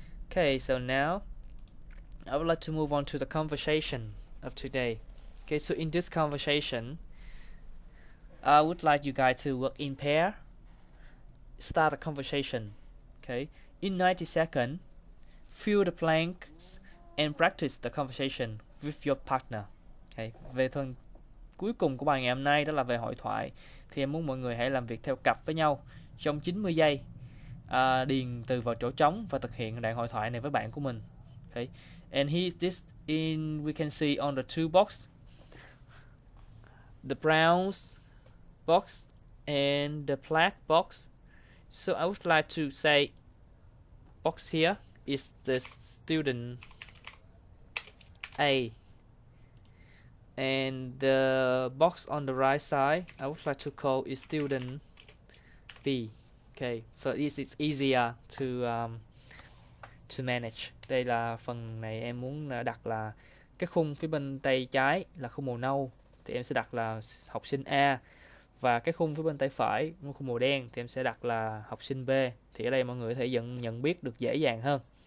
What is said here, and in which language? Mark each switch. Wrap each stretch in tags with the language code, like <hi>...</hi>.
<en>Okay, so now I would like to move on to the conversation of today. Okay, so in this conversation, I would like you guys to work in pair. Start a conversation. Okay, in 90 seconds, fill the blanks and practice the conversation with your partner.</en> <vi>Okay, về phần cuối cùng của bài ngày hôm nay đó là về hội thoại, thì em muốn mọi người hãy làm việc theo cặp với nhau trong 90 giây, điền từ vào chỗ trống và thực hiện đoạn hội thoại này với bạn của mình.</vi> <en>Okay, and we can see on the toolbox, the brown box and the black box. So I would like to say box here is the student A, and the box on the right side I would like to call is student B. Okay, so this is easier to manage.</en> <vi>Đây là phần này em muốn đặt là cái khung phía bên tay trái là khung màu nâu, thì em sẽ đặt là học sinh A, và cái khung phía bên tay phải khung màu đen thì em sẽ đặt là học sinh B. Thì ở đây mọi người có thể nhận biết được dễ dàng hơn.</vi>